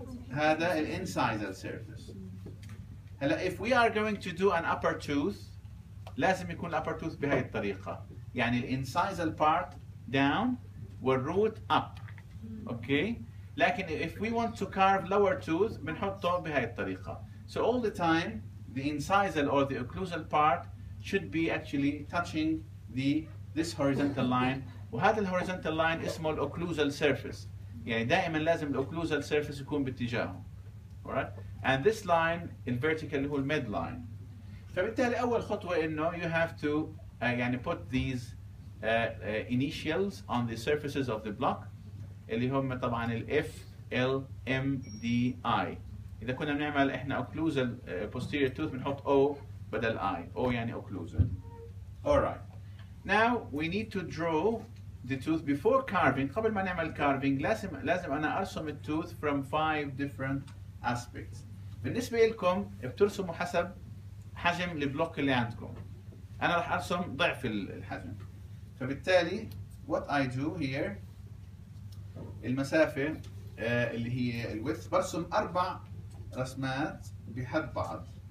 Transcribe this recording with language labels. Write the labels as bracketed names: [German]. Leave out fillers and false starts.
[Arabic] هذا الانسايزال surface. [English] هلا if we are going to do an upper tooth [Arabic] لازم يكون الupper tooth بهاي الطريقة. يعني الانسايزال part down والroot up. okay? [English] لكن if we want to carve lower tooth [Arabic] بنحطه بهاي الطريقة. [English] So all the time the incisal or the occlusal part should be actually touching this horizontal line. [Arabic] وهذا الهوريزونتال لاين اسمه الاوكلوزال سيرفيس. يعني دائما لازم الاوكلوزال سيرفيس يكون باتجاهه. [English] alright? And this line [Arabic] الفيرتيكال اللي هو الميد لاين. فبالتالي اول خطوه انه [English] you have to يعني put these initials on the surfaces of the block [Arabic] اللي هم طبعا ال F L M D I. اذا كنا بنعمل احنا اوكلوزال posterior tooth بنحط O بدل I. O يعني اوكلوزال. alright. [English] Now we need to draw the tooth before carving. [Arabic] قبل ما نعمل carving لازم أنا أرسم التوث [English] from 5 different aspects. [Arabic] بالنسبة لكم بترسموا حسب حجم البلوك اللي عندكم. أنا راح أرسم ضعف الحجم. فبالتالي [English] what I do here [Arabic] المسافة اللي هي الويدث برسم 4 رسمات بحد بعض.